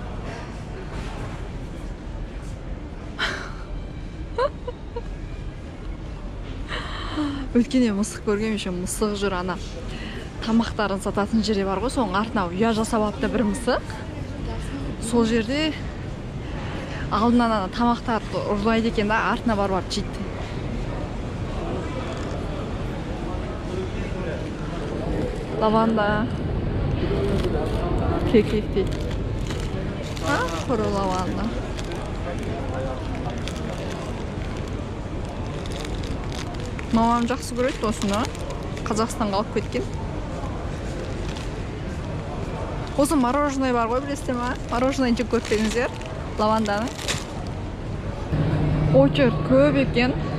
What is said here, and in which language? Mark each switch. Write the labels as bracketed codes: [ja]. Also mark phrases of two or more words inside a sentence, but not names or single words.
[kk] Өткенде мысық көргем еще мысық жүр ана. Тамақтарын сататын жерде бар ғой, соның артына ұя жасап апты бір мысық. Сол жерде алдынан ана тамақтарды ұрлайды екен да, артына барып жейді. [tr] Lavanda. Keklik değil. Kuru lavanda. [kk] Мамам жақсы көреді осыны. Қазақстанға алып кеткен. Осы мороженое бар ғой, білесіздер ма? Мороженое жеп көрсеңіздер. Лаванданы. Очередь көп екен.